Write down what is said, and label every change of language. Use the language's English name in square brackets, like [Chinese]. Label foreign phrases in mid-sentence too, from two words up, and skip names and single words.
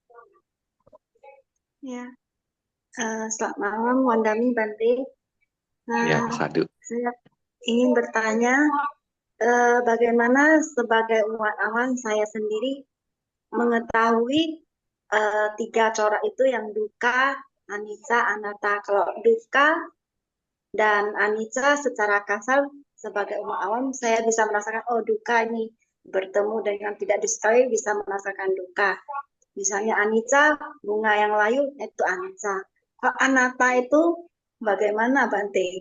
[Indonesian] Ya, selamat malam [Pali] Wandami Bante. [Indonesian] Ya, sadu. Saya ingin bertanya, bagaimana sebagai umat awam saya sendiri mengetahui tiga corak itu yang [Pali] dukkha, anicca, anatta. [Indonesian] Kalau dukkha dan anicca secara kasar sebagai umat awam saya bisa merasakan, oh dukkha ini bertemu dengan tidak disukai bisa merasakan dukkha. Misalnya anicca, bunga yang layu itu anicca. Kalau anatta itu bagaimana Bante?